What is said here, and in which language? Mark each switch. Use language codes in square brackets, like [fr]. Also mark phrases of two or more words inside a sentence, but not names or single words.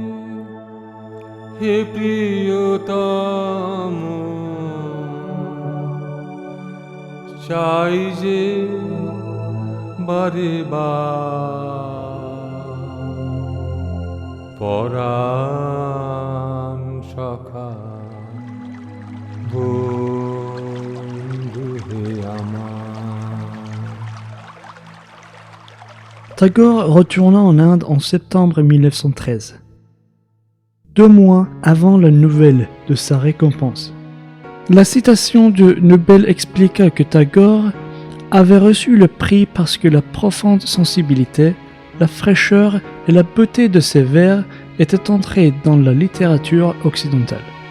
[bn] হে প্রিয়তম চাই যে বারে পরাণ সখা বন্ধু হে আমার। [fr] Tagore retourna en Inde en septembre 1913, 2 mois avant la nouvelle de sa récompense. La citation de Nobel expliqua que Tagore avait reçu le prix parce que la profonde sensibilité, la fraîcheur et la beauté de ses vers étaient entrées dans la littérature occidentale.